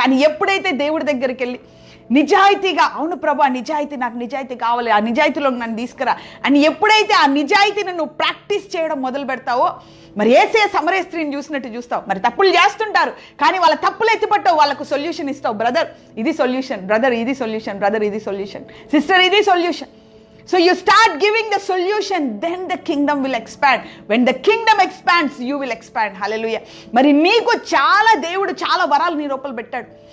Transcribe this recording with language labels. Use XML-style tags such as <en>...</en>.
<te>కానీ ఎప్పుడైతే దేవుడి దగ్గరికి వెళ్ళి నిజాయితీగా, అవును ప్రభా నిజాయితీ, నాకు నిజాయితీ కావాలి, ఆ నిజాయితీలోకి నన్ను తీసుకురా అని ఎప్పుడైతే ఆ నిజాయితీని నువ్వు ప్రాక్టీస్ చేయడం మొదలు పెడతావో, మరి యేసయ్య సమరయ స్త్రీని చూసినట్టు చూస్తావు. మరి తప్పులు చేస్తుంటారు, కానీ వాళ్ళ తప్పులు ఎత్తిపట్టావు, వాళ్ళకు సొల్యూషన్ ఇస్తావు. బ్రదర్ ఇది సొల్యూషన్, బ్రదర్ ఇది సొల్యూషన్, బ్రదర్ ఇది సొల్యూషన్, సిస్టర్ ఇది solution.</te> <en>So you start giving the solution, then the kingdom will expand. When the kingdom expands, you will expand. Hallelujah.</en> <te>మరి నీకు దేవుడు చాలా వరాలు నీ లోపల పెట్టాడు.</te>